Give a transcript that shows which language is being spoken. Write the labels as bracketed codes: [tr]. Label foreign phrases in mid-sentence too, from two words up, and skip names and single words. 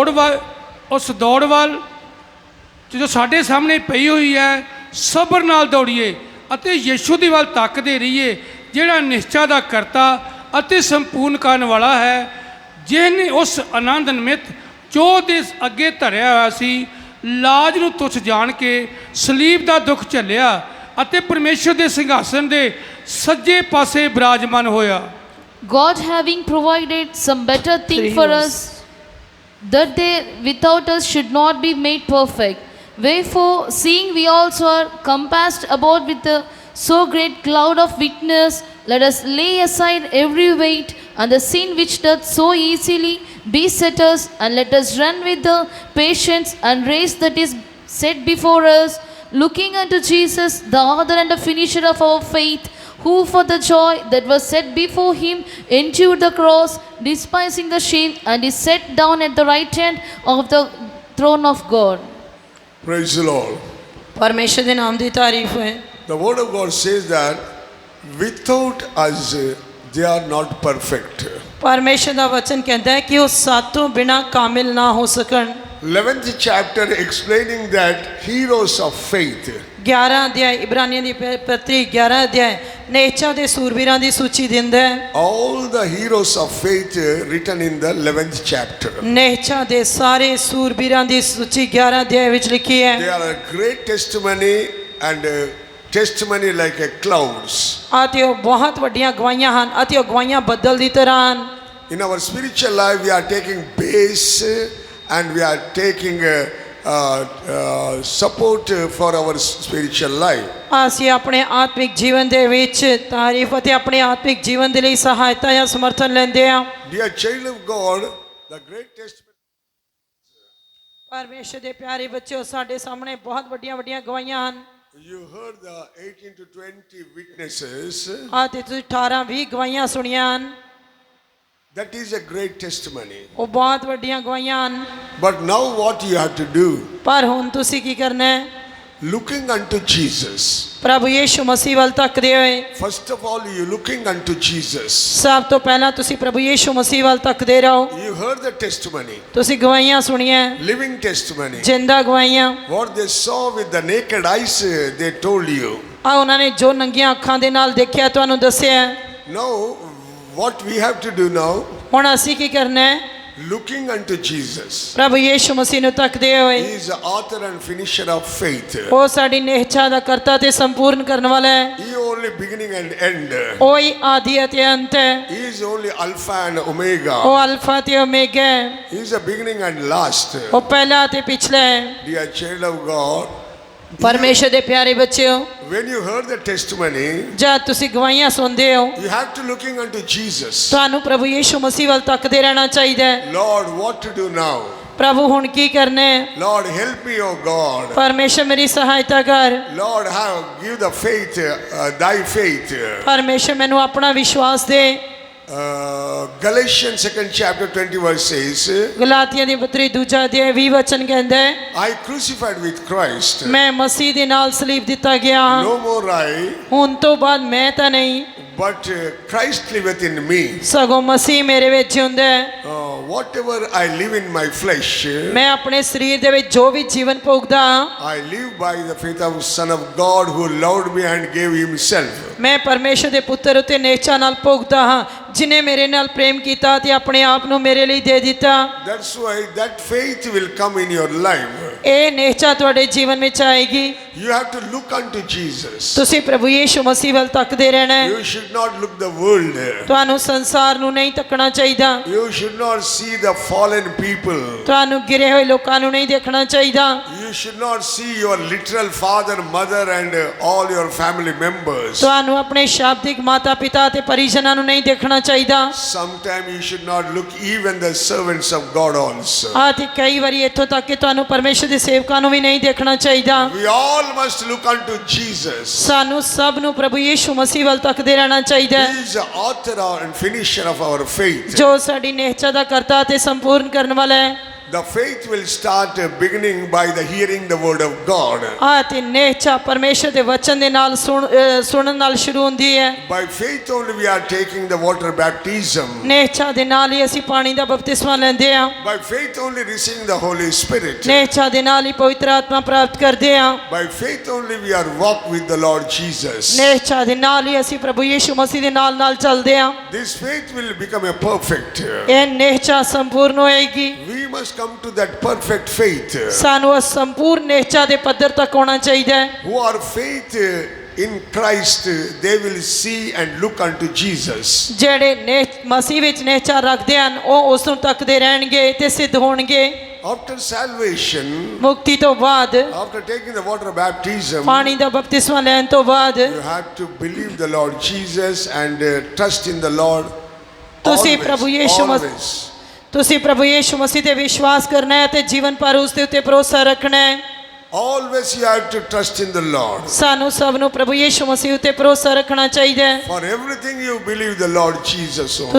[pa] ਦੌੜ ਵੱਲ ਜੋ ਸਾਡੇ ਸਾਹਮਣੇ ਪਈ ਹੋਈ ਹੈ, ਸਬਰ ਨਾਲ ਦੌੜੀਏ ਅਤੇ ਯਿਸੂ ਦੀ ਵੱਲ ਤੱਕਦੇ ਰਹੀਏ, ਜਿਹੜਾ ਨਿਸ਼ਚਾ ਦਾ ਕਰਤਾ ਅਤੇ ਸੰਪੂਰਨ ਕਰਨ ਵਾਲਾ ਹੈ, ਜਿਹਨੇ ਉਸ ਆਨੰਦ ਨਿਮਿਤ ਜੋ ਦੇ ਅੱਗੇ ਧਰਿਆ ਹੋਇਆ ਸੀ, ਲਾਜ ਨੂੰ ਤੁੱਛ ਜਾਣ ਕੇ ਸਲੀਬ ਦਾ ਦੁੱਖ ਝੱਲਿਆ ਅਤੇ ਪਰਮੇਸ਼ਰ ਦੇ ਸਿੰਘਾਸਨ ਦੇ ਸੱਜੇ ਪਾਸੇ ਬਿਰਾਜਮਾਨ ਹੋਇਆ। [en] God having provided some better thing for us, that they without us should not be made perfect. Wherefore, seeing we also are compassed about with a so great cloud of witness, let us lay aside every weight and the sin which doth so easily beset us, and let us run with the patience and race that is set before us, looking unto Jesus, the author and the finisher of our faith, who for the joy that was set before him endured the cross, despising the shame, and is set down at the right hand of the throne of God. Praise the Lord. [pa] ਪਰਮੇਸ਼ਰ ਦੇ ਨਾਮ ਦੀ ਤਾਰੀਫ ਹੈ। [en] The word of God says that without us they are not perfect. [pa] ਪਰਮੇਸ਼ਰ ਦਾ ਵਚਨ ਕਹਿੰਦਾ ਹੈ ਕਿ ਉਹ ਸਾਤੋਂ ਬਿਨਾ ਕਾਮਿਲ ਨਾ ਹੋ ਸਕਣ। [en] 11th chapter explaining that heroes of faith. [pa] 11 ਅਧਿਆਇ ਇਬਰਾਨੀਆਂ ਦੀ ਪੱਤਰੀ 11 ਅਧਿਆਇ ਨੇਚਾ ਦੇ ਸੂਰਬੀਰਾਂ ਦੀ ਸੂਚੀ ਦਿੰਦਾ ਹੈ। [en] All the heroes of faith written in the 11th chapter. [pa] ਨੇਚਾ ਦੇ ਸਾਰੇ ਸੂਰਬੀਰਾਂ ਦੀ ਸੂਚੀ 11 ਅਧਿਆਇ ਵਿੱਚ ਲਿਖੀ ਹੈ। [en] They are a great testimony and testimony like a clouds. [pa] ਅਤੇ ਉਹ ਬਹੁਤ ਵੱਡੀਆਂ ਗਵਾਹੀਆਂ ਹਨ ਅਤੇ ਉਹ ਗਵਾਹੀਆਂ ਬੱਦਲ ਦੀ ਤਰ੍ਹਾਂ ਹਨ। [en] In our spiritual life we are taking base and we are taking support for our spiritual life. [pa] ਅਸੀਂ ਆਪਣੇ ਆਤਮਿਕ ਜੀਵਨ ਦੇ ਵਿੱਚ ਤਾਰੀਫ ਅਤੇ ਆਪਣੇ ਆਤਮਿਕ ਜੀਵਨ ਦੇ ਲਈ ਸਹਾਇਤਾ ਜਾਂ ਸਮਰਥਨ ਲੈਂਦੇ ਹਾਂ। [en] Dear child of God, the great testimony. [pa] ਪਰਮੇਸ਼ਰ ਦੇ ਪਿਆਰੇ ਬੱਚਿਓ, ਸਾਡੇ ਸਾਹਮਣੇ ਬਹੁਤ ਵੱਡੀਆਂ ਵੱਡੀਆਂ ਗਵਾਹੀਆਂ ਹਨ। [en] You heard the 18 to 20 witnesses. [pa] ਅਤੇ ਤੁਸੀਂ 18-20 ਗਵਾਹੀਆਂ ਸੁਣੀਆਂ ਹਨ। [en] That is a great testimony. [pa] ਉਹ ਬਹੁਤ ਵੱਡੀਆਂ ਗਵਾਹੀਆਂ ਹਨ। [en] But now what you have to do? [pa] ਪਰ ਹੁਣ ਤੁਸੀਂ ਕੀ ਕਰਨਾ ਹੈ? [en] Looking unto Jesus. [pa] ਪ੍ਰਭੂ ਯੀਸ਼ੂ ਮਸੀਹ ਵੱਲ ਤੱਕਦੇ ਹੋਏ। [en] First of all, you looking unto Jesus. [pa] ਸਭ ਤੋਂ ਪਹਿਲਾਂ ਤੁਸੀਂ ਪ੍ਰਭੂ ਯੀਸ਼ੂ ਮਸੀਹ ਵੱਲ ਤੱਕਦੇ ਰਹੋ। [en] You heard the testimony. [pa] ਤੁਸੀਂ ਗਵਾਹੀਆਂ ਸੁਣੀਆਂ, [en] Living testimony. [pa] ਜਿੰਦਾ ਗਵਾਹੀਆਂ। [en] What they saw with the naked eyes, they told you. [pa] ਆ ਉਹਨਾਂ ਨੇ ਜੋ ਨੰਗੀਆਂ ਅੱਖਾਂ ਦੇ ਨਾਲ ਦੇਖਿਆ ਤੁਹਾਨੂੰ ਦੱਸਿਆ। [en] Now, what we have to do now? [pa] ਹੁਣ ਅਸੀਂ ਕੀ ਕਰਨਾ ਹੈ? [en] Looking unto Jesus. [pa] ਪ੍ਰਭੂ ਯੀਸ਼ੂ ਮਸੀਹ ਨੂੰ ਤੱਕਦੇ ਹੋਏ। [en] He is the author and finisher of faith. [pa] ਉਹ ਸਾਡੀ ਨਿਹਚਾ ਦਾ ਕਰਤਾ ਤੇ ਸੰਪੂਰਨ ਕਰਨ ਵਾਲਾ ਹੈ। [en] He only beginning and end. [pa] ਉਹ ਹੀ ਆਦਿ ਅਤੇ ਅੰਤ ਹੈ। [en] He is only Alpha and Omega. [pa] ਉਹ ਅਲਫਾ ਤੇ ਓਮੇਗਾ ਹੈ। [en] He is the beginning and last. [pa] ਉਹ ਪਹਿਲਾ ਤੇ ਪਿਛਲਾ ਹੈ। [en] Dear child of God, [pa] ਪਰਮੇਸ਼ਰ ਦੇ ਪਿਆਰੇ ਬੱਚਿਓ, [en] when you heard the testimony, [pa] ਜਦ ਤੁਸੀਂ ਗਵਾਹੀਆਂ ਸੁਣਦੇ ਹੋ, [en] you have to looking unto Jesus. [pa] ਤੁਹਾਨੂੰ ਪ੍ਰਭੂ ਯੀਸ਼ੂ ਮਸੀਹ ਵੱਲ ਤੱਕਦੇ ਰਹਿਣਾ ਚਾਹੀਦਾ ਹੈ। [en] Lord, what to do now? [pa] ਪ੍ਰਭੂ ਹੁਣ ਕੀ ਕਰਨਾ ਹੈ? [en] Lord, help me, O God. [pa] ਪਰਮੇਸ਼ਰ ਮੇਰੀ ਸਹਾਇਤਾ ਕਰ। [en] Lord, give the faith, thy faith. [pa] ਪਰਮੇਸ਼ਰ ਮੈਨੂੰ ਆਪਣਾ ਵਿਸ਼ਵਾਸ ਦੇ। [en] Galatians 2nd chapter 20 verse says, [pa] ਗਲਾਤੀਆਂ ਦੀ ਪੱਤਰੀ 2 ਅਧਿਆਇ 20 ਵਚਨ ਕਹਿੰਦਾ ਹੈ, [en] I crucified with Christ. [pa] ਮੈਂ ਮਸੀਹ ਦੇ ਨਾਲ ਸਲੀਬ ਦਿੱਤਾ ਗਿਆ ਹਾਂ। [en] No more I, [pa] ਹੁਣ ਤੋਂ ਬਾਅਦ ਮੈਂ ਤਾਂ ਨਹੀਂ, [en] but Christ liveth in me. [pa] ਸਗੋਂ ਮਸੀਹ ਮੇਰੇ ਵਿੱਚ ਜਿਉਂਦਾ ਹੈ। [en] Whatever I live in my flesh, [pa] ਮੈਂ ਆਪਣੇ ਸਰੀਰ ਦੇ ਵਿੱਚ ਜੋ ਵੀ ਜੀਵਨ ਭੋਗਦਾ ਹਾਂ, [en] I live by the faith of Son of God who loved me and gave himself. [pa] ਮੈਂ ਪਰਮੇਸ਼ਰ ਦੇ ਪੁੱਤਰ ਉਤੇ ਨਿਹਚਾ ਨਾਲ ਭੋਗਦਾ ਹਾਂ, ਜਿਨੇ ਮੇਰੇ ਨਾਲ ਪ੍ਰੇਮ ਕੀਤਾ ਤੇ ਆਪਣੇ ਆਪ ਨੂੰ ਮੇਰੇ ਲਈ ਦੇ ਦਿੱਤਾ। [en] That's why that faith will come in your life. [pa] ਇਹ ਨਿਹਚਾ ਤੁਹਾਡੇ ਜੀਵਨ ਵਿੱਚ ਆਏਗੀ। [en] You have to look unto Jesus. [pa] ਤੁਸੀਂ ਪ੍ਰਭੂ ਯੀਸ਼ੂ ਮਸੀਹ ਵੱਲ ਤੱਕਦੇ ਰਹਿਣਾ ਹੈ। [en] You should not look the world. [pa] ਤੁਹਾਨੂੰ ਸੰਸਾਰ ਨੂੰ ਨਹੀਂ ਤੱਕਣਾ ਚਾਹੀਦਾ। [en] You should not see the fallen people. [pa] ਤੁਹਾਨੂੰ ਗਿਰੇ ਹੋਏ ਲੋਕਾਂ ਨੂੰ ਨਹੀਂ ਦੇਖਣਾ ਚਾਹੀਦਾ। [en] You should not see your literal father, mother and all your family members. [pa] ਤੁਹਾਨੂੰ ਆਪਣੇ ਸ਼ਾਬਦਿਕ ਮਾਤਾ ਪਿਤਾ ਤੇ ਪਰਿਜਨਾਂ ਨੂੰ ਨਹੀਂ ਦੇਖਣਾ ਚਾਹੀਦਾ। [en] Sometimes you should not look even the servants of God also. [pa] ਤੇ ਕਈ ਵਾਰੀ ਇੱਥੋਂ ਤੱਕ ਕਿ ਤੁਹਾਨੂੰ ਪਰਮੇਸ਼ਰ ਦੇ ਸੇਵਕਾਂ ਨੂੰ ਵੀ ਨਹੀਂ ਦੇਖਣਾ ਚਾਹੀਦਾ। [en] We all must look unto Jesus. [pa] ਸਾਨੂੰ ਸਭ ਨੂੰ ਪ੍ਰਭੂ ਯੀਸ਼ੂ ਮਸੀਹ ਵੱਲ ਤੱਕਦੇ ਰਹਿਣਾ ਚਾਹੀਦਾ ਹੈ, [en] He is the author and finisher of our faith. [pa] ਜੋ ਸਾਡੀ ਨਿਹਚਾ ਦਾ ਕਰਤਾ ਤੇ ਸੰਪੂਰਨ ਕਰਨ ਵਾਲਾ ਹੈ। [en] The faith will start beginning by the hearing the word of God. [pa] ਤੇ ਨਿਹਚਾ ਪਰਮੇਸ਼ਰ ਦੇ ਵਚਨ ਦੇ ਨਾਲ ਸੁਣਨ ਨਾਲ ਸ਼ੁਰੂ ਹੁੰਦੀ ਹੈ। [en] By faith only we are taking the water baptism. [pa] ਨਿਹਚਾ ਦੇ ਨਾਲ ਹੀ ਅਸੀਂ ਪਾਣੀ ਦਾ ਬਪਤਿਸਮਾ ਲੈਂਦੇ ਹਾਂ। [en] By faith only receiving the Holy Spirit. [pa] ਨਿਹਚਾ ਦੇ ਨਾਲ ਹੀ ਪਵਿੱਤਰ ਆਤਮਾ ਪ੍ਰਾਪਤ ਕਰਦੇ ਹਾਂ। [en] By faith only we are walk with the Lord Jesus. [pa] ਨਿਹਚਾ ਦੇ ਨਾਲ ਹੀ ਅਸੀਂ ਪ੍ਰਭੂ ਯੀਸ਼ੂ ਮਸੀਹ ਦੇ ਨਾਲ ਨਾਲ ਚੱਲਦੇ ਹਾਂ। [en] This faith will become a perfect. [pa] ਇਹ ਨਿਹਚਾ ਸੰਪੂਰਨ ਹੋਏਗੀ। [en] We must come to that perfect faith. [pa] ਸਾਨੂੰ ਉਸ ਸੰਪੂਰਨ ਨਿਹਚਾ ਦੇ ਪੱਧਰ ਤੱਕ ਆਉਣਾ ਚਾਹੀਦਾ ਹੈ। [en] Who are faith in Christ, they will see and look unto Jesus. [pa] ਜਿਹੜੇ ਮਸੀਹ ਵਿੱਚ ਨਿਹਚਾ ਰੱਖਦੇ ਹਨ, ਉਹ ਉਸ ਨੂੰ ਤੱਕਦੇ ਰਹਿਣਗੇ ਤੇ ਸਿੱਧ ਹੋਣਗੇ। [en] After salvation, [pa] ਮੁਕਤੀ ਤੋਂ ਬਾਅਦ, [en] after taking the water baptism, [pa] ਪਾਣੀ ਦਾ ਬਪਤਿਸਮਾ ਲੈਣ ਤੋਂ ਬਾਅਦ, [en] you have to believe the Lord Jesus and trust in the Lord. [pa] ਤੁਸੀਂ [en] Always, [pa] ਪ੍ਰਭੂ ਯੀਸ਼ੂ [en] always. [pa] ਤੁਸੀਂ ਪ੍ਰਭੂ ਯੀਸ਼ੂ ਮਸੀਹ ਤੇ ਵਿਸ਼ਵਾਸ ਕਰਨਾ ਹੈ ਤੇ ਜੀਵਨ ਭਰ ਉਸ ਦੇ ਉੱਤੇ ਭਰੋਸਾ ਰੱਖਣਾ ਹੈ। [en] Always you have to trust in the Lord. [pa] ਸਾਨੂੰ ਸਭ ਨੂੰ ਪ੍ਰਭੂ ਯੀਸ਼ੂ ਮਸੀਹ ਉੱਤੇ ਭਰੋਸਾ ਰੱਖਣਾ ਚਾਹੀਦਾ ਹੈ। [en] For everything you believe the Lord Jesus on.